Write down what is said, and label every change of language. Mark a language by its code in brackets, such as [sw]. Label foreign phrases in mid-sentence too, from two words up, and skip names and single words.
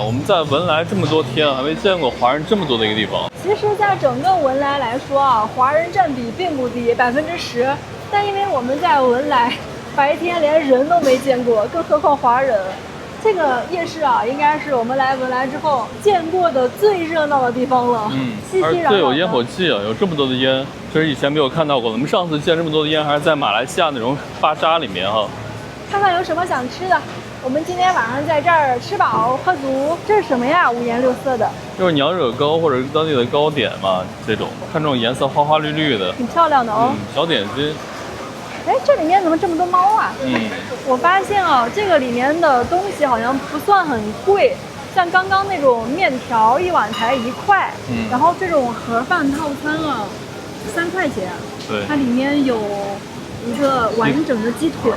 [zh] 我們在文萊這麼多天，還沒見過華人這麼多的一個地方。其實，在整個文萊來說啊，華人佔比並不低，10%。但因為我們在文萊白天連人都沒見過，更何況華人。這個夜市啊，應該是我們來文萊之後見過的最熱鬧的地方了。熙熙攘攘的。對，有煙火氣啊，有這麼多的煙，這是以前沒有看到過的。我們上次見這麼多的煙，還是在馬來西亞那種巴扎裡面哈。看看有什麼想吃的。我們今天晚上在這兒吃飽喝足。這是什麼呀？五顏六色的。就是娘惹糕或者是當地的糕點嘛，這種看這種顏色花花綠綠的，挺漂亮的哦。小點心。哎，這裡面怎麼這麼多貓啊？我發現啊，這個裡面的東西好像不算很貴，像剛剛那種麵條一碗才1塊，然後這種盒飯套餐啊，3塊錢。對。它裡面有一個完整的雞腿。